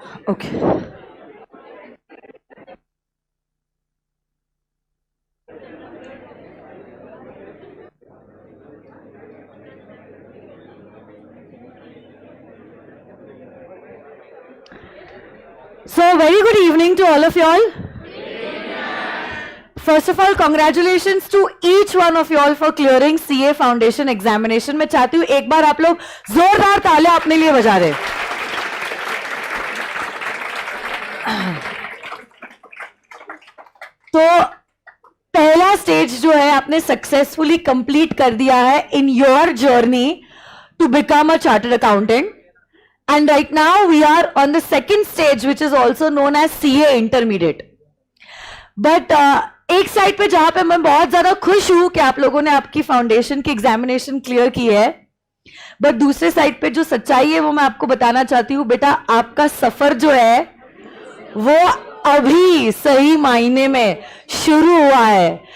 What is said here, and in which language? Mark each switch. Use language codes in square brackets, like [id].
[en] Okay So, very good evening to all of y'all. First of all, congratulations to each one of y'all for clearing CA Foundation examination. [hi] मैं चाहती हूँ एक बार आप लोग जोरदार तालियां अपने लिए बजा दें. तो पहला स्टेज जो है आपने सक्सेसफुली कंप्लीट कर दिया है [en] in your journey to become a chartered accountant. And right now we are on the second stage, which is also known as CA Intermediate. [hi] But एक साइड पे जहां पे मैं बहुत ज्यादा खुश हूं कि आप लोगों ने आपकी फाउंडेशन की एग्जामिनेशन क्लियर की है, बट दूसरे साइड पे जो सच्चाई है वो मैं आपको बताना चाहती हूँ. बेटा आपका सफर जो है वो अभी सही मायने में शुरू हुआ है.